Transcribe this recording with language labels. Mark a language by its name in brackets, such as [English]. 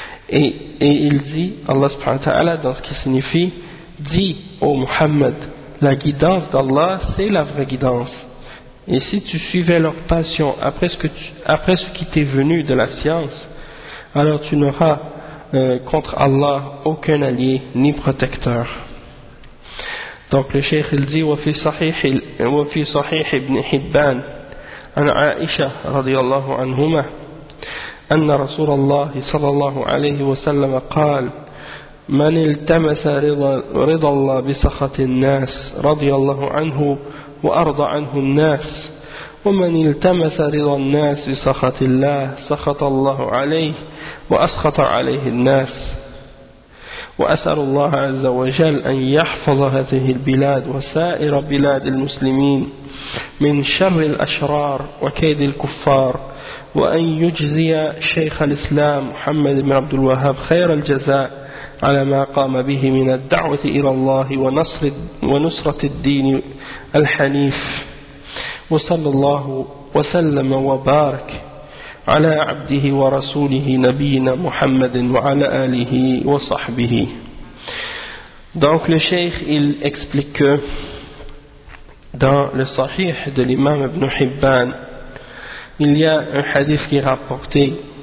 [French] Et il dit, Allah subhanahu wa ta'ala, dans ce qui signifie, dis, ô Muhammad, la guidance d'Allah, c'est la vraie guidance. Et si tu suivais leur passion après ce qui t'est venu de la science, alors tu n'auras contre Allah aucun allié ni protecteur. Donc le cheikh il dit [Arabic] wa fi sahih ibn Hibban an Aisha radiyallahu anhuma anna Rasulullah sallallahu alayhi wa sallam qala man iltamasa rida Allah bi sakhatin nas radiyallahu anhu wa arda anhu an-nas ومن التمس رضا الناس بسخط الله سخط الله عليه وأسخط عليه الناس وأسأل الله عز وجل أن يحفظ هذه البلاد وسائر بلاد المسلمين من شر الأشرار وكيد الكفار وأن يجزي شيخ الإسلام محمد بن عبد الوهاب خير الجزاء على ما قام به من الدعوة إلى الله ونصرة الدين الحنيف وصلى الله وسلم وبارك على عبده ورسوله نبينا محمد وعلى آله وصحبه. [French] Donc le cheikh il explique que dans le sahih de l'imam Ibn Hibban il y a un hadith qui est rapporté